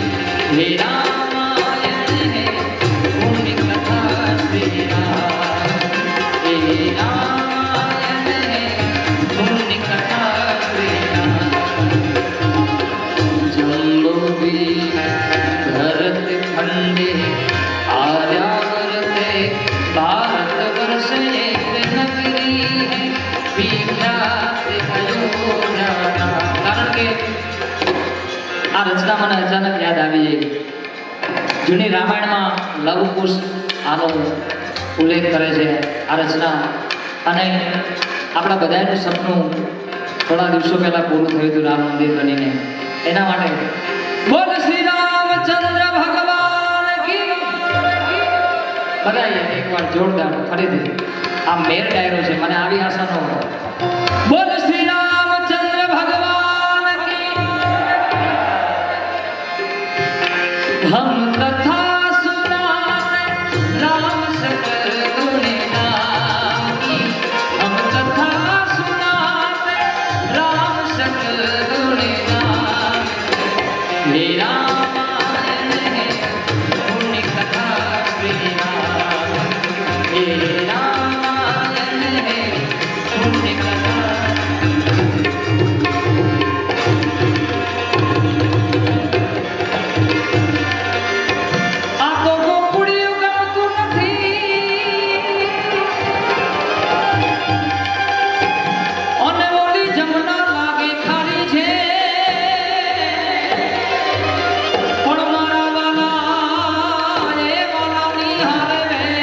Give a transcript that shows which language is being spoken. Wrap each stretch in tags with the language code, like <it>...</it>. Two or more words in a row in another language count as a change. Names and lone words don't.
<hi>हे रामायण है पुण्य कथा श्री राम। हे रामायण है पुण्य कथा श्री राम। जम्बूद्वीप भरत खंडे आर्यावर्ते भारतवर्ष एक नगरी है विख्यात अयोध्या।</hi> <gu>કારણ કે આ રચના મને અચાનક યાદ આવી ગઈ। જૂની રામાયણમાં લવ કુશ આનો ઉલ્લેખ કરે છે આ રચના, અને આપણા બધાનું સપનું થોડા દિવસો પહેલા પૂરું થયું હતું રામ મંદિર બનીને। એના માટે બોલ શ્રી રામચંદ્ર</gu> <hi>भगवान की।</hi> <gu>બધાએ એકવાર જોરદાર ફરીથી આ મેર ડાયરો છે, મને આવી આશા ન હોય। બોલ શ્રી રામચંદ્ર</gu> <hi>भगवान की। हम कथा सुनाते राम सकल गुणे राम की। हम कथा सुनाते राम सकल गुणे राम। हे रामायण है पुण्य कथा श्री राम। हे रामायण है पुण्य कथा।</hi> <gu>આ તો ગોકુળિયું ગમતું નથી, અને ઓલી જમના લાગે ખારી છે, પણ મારા વાલા એ વાલાની હારે રે।</gu>